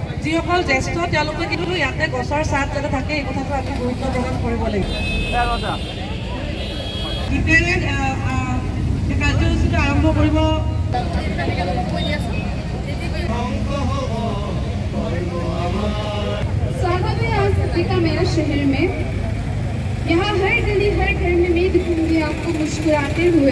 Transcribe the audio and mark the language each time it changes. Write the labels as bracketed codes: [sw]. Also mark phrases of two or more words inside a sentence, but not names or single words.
[as] যিসকল জ্যেষ্ঠ তেওঁলোকে কিন্তু ইয়াতে গছৰ ছাঁ যাতে থাকে এই কথাটো আমি গুৰুত্ব প্ৰদান কৰিব লাগিব। কাৰ্যসূচীটো আৰম্ভ কৰিব। [hi] स्वागत है आज का मेरा शहर में। यहाँ हर गली हर घर में मैं दिखूंगी आपको मुस्कुराते हुए।